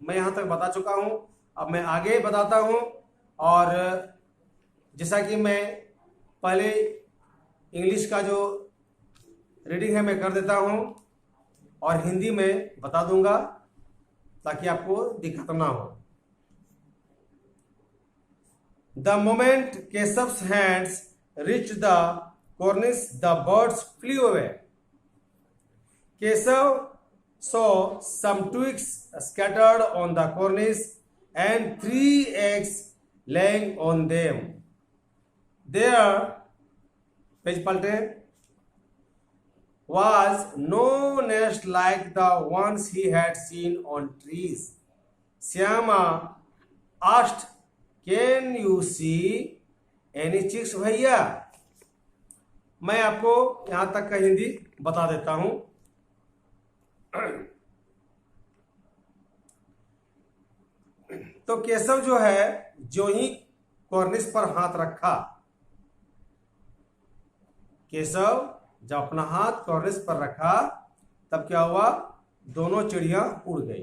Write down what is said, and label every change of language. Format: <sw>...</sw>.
<hi>मैं यहाँ तक बता चुका हूँ, अब मैं आगे बताता हूँ। और जैसा कि मैं पहले इंग्लिश का जो रीडिंग है मैं कर देता हूँ, और हिंदी में बता दूंगा, ताकि आपको दिक्कत ना हो।</hi> <en>The moment Keshav's hands reach the cornice, the birds flew away. Keshav saw some twigs scattered on the cornice and 3 eggs laying on them. Their</en> <hi>page पलटे।</hi> <en>Was no nest like the ones he had seen on trees? Syama asked, "Can you see any chicks, भैया?"</en> <hi>मैं आपको यहां तक का हिंदी बता देता हूं। तो केशव जो है, जो ही कॉर्निस पर हाथ रखा, केशव जब अपना हाथ कॉर्निस पर रखा तब क्या हुआ, दोनों चिड़िया उड़ गई।</hi>